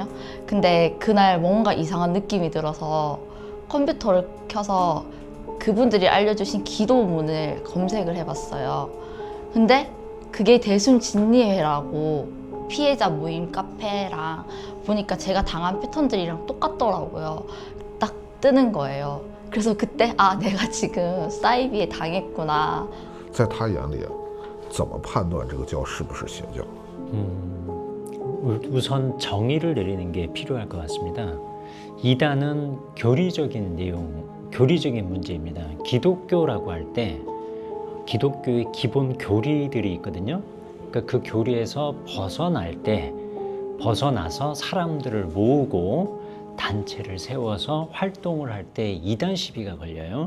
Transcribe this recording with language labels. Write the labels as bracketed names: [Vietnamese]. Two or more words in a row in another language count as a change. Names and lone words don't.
[Korean] 근데 그날 뭔가 이상한 느낌이 들어서 컴퓨터를 켜서 그분들이 알려주신 기도문을 검색을 해봤어요. 근데 그게 대순진리회라고 피해자 모임 카페랑 보니까 제가 당한 패턴들이랑 똑같더라고요. 딱 뜨는 거예요. 그래서 그때 아 내가 지금 사이비에 당했구나. [Chinese] 在他眼里，怎么判断这个教是不是邪教？ [Korean] 우선 정의를 내리는 게 필요할 것 같습니다. 이단은 교리적인 내용, 교리적인 문제입니다. 기독교라고 할 때 기독교의 기본 교리들이 있거든요. 그러니까 그 교리에서 벗어나서 사람들을 모으고 단체를 세워서 활동을 할 때 이단 시비가 걸려요.